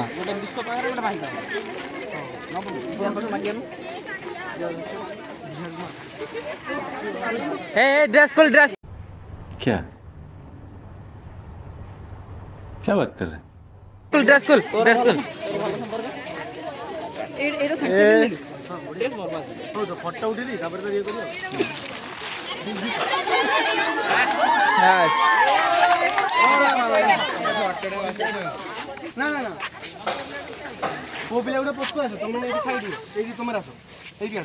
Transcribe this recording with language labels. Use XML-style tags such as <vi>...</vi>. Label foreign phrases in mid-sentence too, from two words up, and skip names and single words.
<or>ଗୋଟେ ବିଶ୍ୱ ପାଖରେ ଗୋଟେ ଭାଇ</or> <hi>ଏ ड्रेस खोल ड्रेस क्या क्या बात कर रहे हैं खोल ड्रेस खोल</hi> <or>ଏଇଟା ଫଟୋ ଉଠେଇଲି ତାପରେ ତ ଇଏ କରିବ ନା ନା ନା ପୁଅ ପିଲା ଗୋଟେ ପଛକୁ ଆସ ତମେ ଏଇଠି ସାଇଡ୍ ଏଇଠି ତମେ ଆସ ଏଇଠି ଆସ</or>